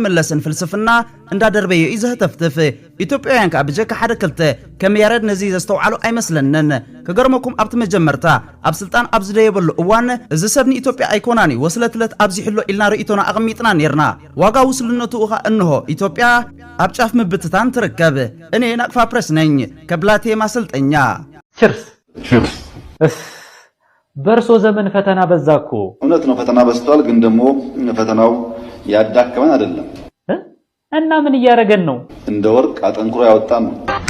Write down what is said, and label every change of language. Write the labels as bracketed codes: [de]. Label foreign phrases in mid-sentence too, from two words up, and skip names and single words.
[ti] መለስን ፍልስፍና እንዳደርበየ ይዘህተፍትፍ ኢትዮጵያውያን ከብጀካ ሓደ ክልተ ከም ያሬድ ነዚ ዘስተውዓሉ ኣይመስለንን ከገርመኩም ኣብቲ መጀመርታ ኣብ ስልጣን ኣብ ዝደየበሉ እዋን እዚ ሰብኒ ኢትዮጵያ ኣይኮናኒ ወስለትለት ኣብዚ ሕሎ ኢልና ርእይቶና ኣቕሚጥና ኔርና ዋጋ ውስልነቱ እኻ እንሆ ኢትዮጵያ ኣብ ጫፍ ምብትታን ትርከብ [am] እኔ ናቅፋ ፕሬስ ነኝ ከብላቴ ማሰልጠኛ ችርስ በርሶ ዘመን ፈተና በዛኮ እውነት ነው ፈተና በዝቷል ግን ደግሞ ፈተናው ያዳከመን አይደለም እና ምን እያረገን ነው እንደ ወርቅ አጠንክሮ ያወጣን ነው